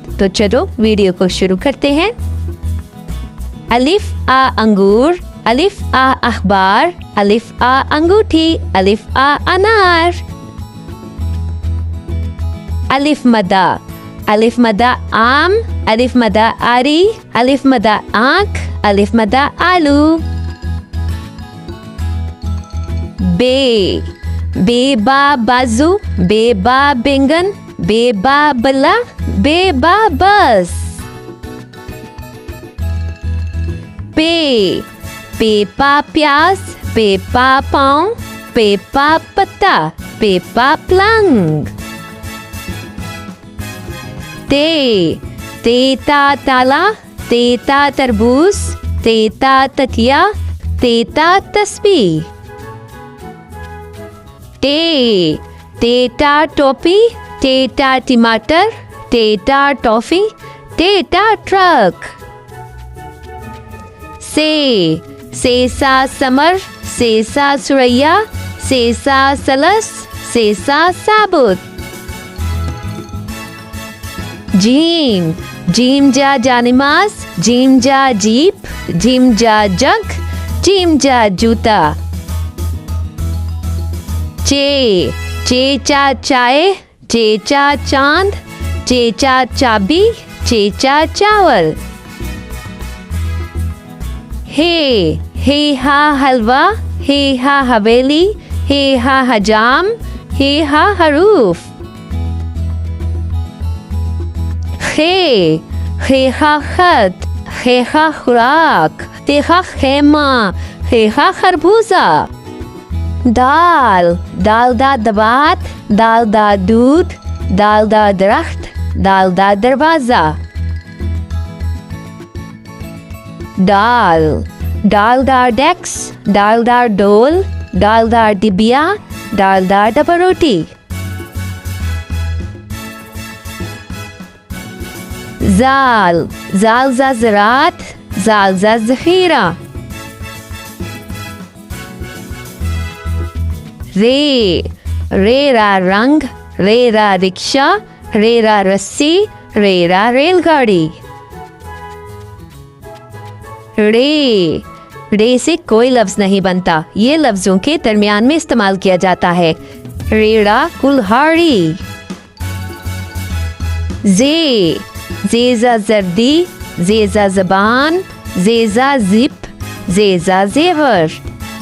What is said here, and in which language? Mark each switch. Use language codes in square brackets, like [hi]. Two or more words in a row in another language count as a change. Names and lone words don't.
[hi] तो चलो वीडियो को शुरू करते हैं। अलिफ आ अंगूर, अलिफ आ अखबार, अलिफ आ अंगूठी, अलिफ आ अनार। अलिफ मदा, अलिफ मदा आम, अलिफ मदा आरी, अलिफ मदा आँख, अलिफ मदा आलू। बे, बे बा बाजू, बे बा बैंगन, बे बा बल्ला, बे बा बस। पे, पे पा प्याज, पे पा पाँव, पे पा पत्ता, पे पा पलंग। ते, ते ता ताला, ते ता तरबूज, ते ता तकिया, ते ता तस्बीह। टे टा टोपी, टे टा टमाटर, टे टा टॉफी, टे टा ट्रक। से सा समर, से सा सुरैया, से सा सलस, से सा साबुत। जीम, जीम जा जानिमाज, जीम जा जीप, जीम जा जग, जीम जा जूता। चे चा चाय, चे चा चांद, चे चा चाबी, चे चा चावल। हे हा हलवा, हे हा हवेली, हे हा हजाम, हे हा हरूफ। हे हा खत, हे हा खुराक, ते हा खेमा, हे हा खरबूजा। दाल, दाल दा दबात, दाल दा दूध, दाल दा दरख्त, दाल दा दरवाजा। डाल, डाल दा डेस्क, डाल दा डोल, डाल दा डिबिया, डाल दा डबा रोटी। जाल, जाल जा ज़रात, जाल जा ज़ख़ीरा। रे रा रंग, रे रा रिक्शा, रे रा रस्सी, रे रा रेलगाड़ी। रे से कोई लफ्ज नहीं बनता, ये लफ्जों के दरमियान में इस्तेमाल किया जाता है। रेड़ा कुल्हाड़ी। जेजा जर्दी, जेजा जबान, जेजा जिप, जेजा जेवर।